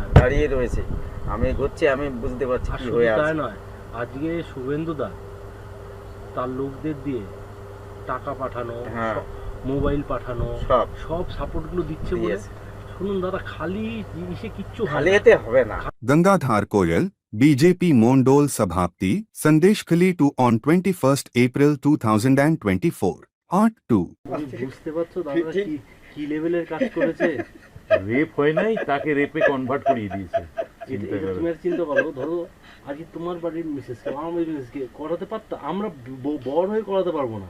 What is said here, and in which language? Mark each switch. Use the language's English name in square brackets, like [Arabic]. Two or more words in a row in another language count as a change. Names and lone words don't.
[Bangla] দাঁড়িয়ে রয়েছে। আমি ঘুরছি, আমি বুঝতে পারছি আর কি শুধু হয়ে তাই আছে। নয়, আজকে শুভেন্দুদা তার লোকদের দিয়ে টাকা পাঠানো, হ্যাঁ। মোবাইল পাঠানো, সব সাপোর্টগুলো দিচ্ছে বলে। দিয়েছে। শুনুন দাদা, খালি জিনিসে কিচ্ছু হয় খালি না। এতে হবে না। गंगाधार कोयल, बीजेपी মণ্ডল সভাপতি, संदेशखली 2 [English] on 21st April 2024, Part 2। [Bangla] তুমি বুঝতে পারছো দাদা কি কি লেভেলের কাজ করেছে? রেপ হয় নাই, তাকে রেপে কনভার্ট করিয়ে দিয়েছে। তুমি আর চিন্তা করো, ধরো আজকে তোমার বাড়ির মিসেসকে, আমার বাড়ির মিসেসকে করাতে পারতাম, আমরা বড় হয়ে করাতে পারবো না।